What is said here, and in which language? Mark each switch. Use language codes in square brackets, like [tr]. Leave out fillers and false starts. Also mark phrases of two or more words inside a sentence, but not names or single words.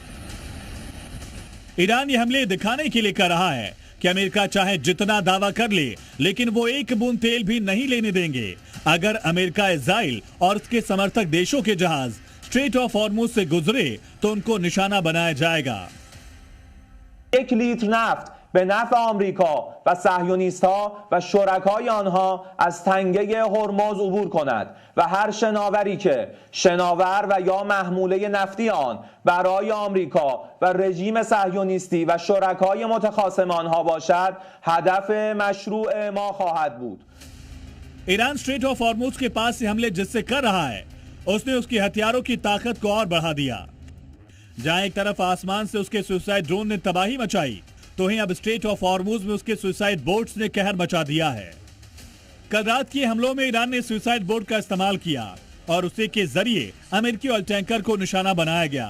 [hi] ईरान ये हमले दिखाने के लिए कर रहा है कि अमेरिका चाहे जितना दावा कर ले, लेकिन वो एक बूंद तेल भी नहीं लेने देंगे अगर अमेरिका, इजराइल और उसके समर्थक देशों के जहाज स्ट्रेट ऑफ हॉर्मुज से गुजरे तो उनको निशाना बनाया जाएगा। [fa] 1 لیتر نفت به نفع آمریکا و صهیونیست‌ها و شرکای آنها از تنگه هرمز عبور کند و هر شناوری که شناور و یا محموله نفتی آن برای آمریکا و رژیم صهیونیستی و شرکای متخاصم آنها باشد هدف مشروع ما خواهد بود. [hi] ईरान स्ट्रेट ऑफ हॉर्मुज के पास से हमले जिससे कर रहा है, उसने उसकी हथियारों की ताकत को और बढ़ा दिया। जहां एक तरफ आसमान से उसके [en] suicide drone [hi] ने तबाही मचाई, तो वहीं अब स्ट्रेट ऑफ हॉर्मुज में उसके [en] suicide boats [hi] ने कहर मचा दिया है। कल रात के हमलों में ईरान ने [en] suicide boat [hi] का इस्तेमाल किया और उसी के जरिए अमेरिकी [en] oil tanker [hi] को निशाना बनाया गया।